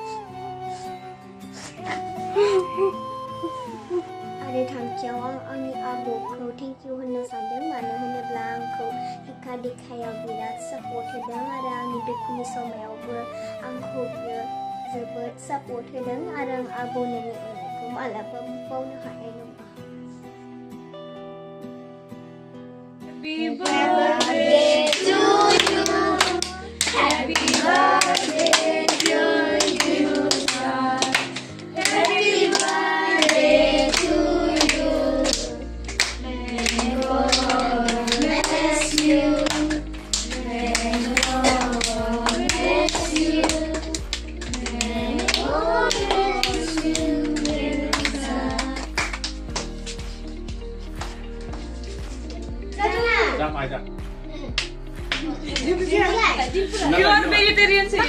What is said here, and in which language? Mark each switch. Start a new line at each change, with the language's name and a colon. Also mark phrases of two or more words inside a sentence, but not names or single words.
Bodo: आरो थामथियाव आं आंनि आबौखौ
English: thank you
Bodo: होननो सानदों मानो होनोब्ला आंखौ हिखा दिखायाव बिराद सापर्ट होदों आरो आंनि दुखुनि समायावबो आंखौ बियो जोबोद सापर्ट होदों आरो आं आबौनि अननायखौ मालाबाबो बावनो हानाय नङा
English: Happy birthday to you. Happy birthday to you, son. Happy birthday to you. May God bless you. May God bless you. May God bless you, dear son.
Bodo: Jabai dah.
English: You are vegetarian sih.